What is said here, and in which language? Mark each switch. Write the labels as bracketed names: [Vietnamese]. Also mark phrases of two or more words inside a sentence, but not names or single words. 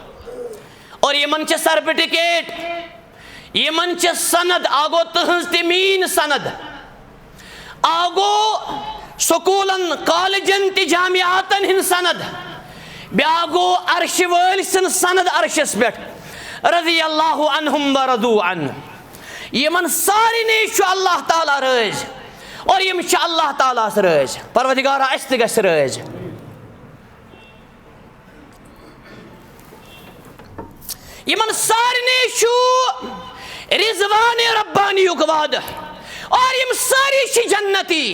[Kashmiri] اور یمن چھِ سرٹیفکیٹ یمن چھِ سند آگو تہنٛز تہِ میٲنۍ سند آگو سکولن کالجن تہِ جامعاتن ہٕنٛز سند بیٛاکھ گوٚو عرشہِ وٲلۍ سٕنٛز سند عرشس پٮ۪ٹھ [Arabic] رضی اللہ عنہم ورضوا عنہ. [Kashmiri] یمن سارنٕے چھُ اللہ تعالیٰ رٲضۍ اور یم چھِ اللہ تعالیٰ ہس رٲضۍ. پروردگارا اسہِ تہِ گژھِ رٲضۍ. یمن سارنٕے چھُ رضوان ربانیُک وعدٕ اور یم ساری چھِ جنتی.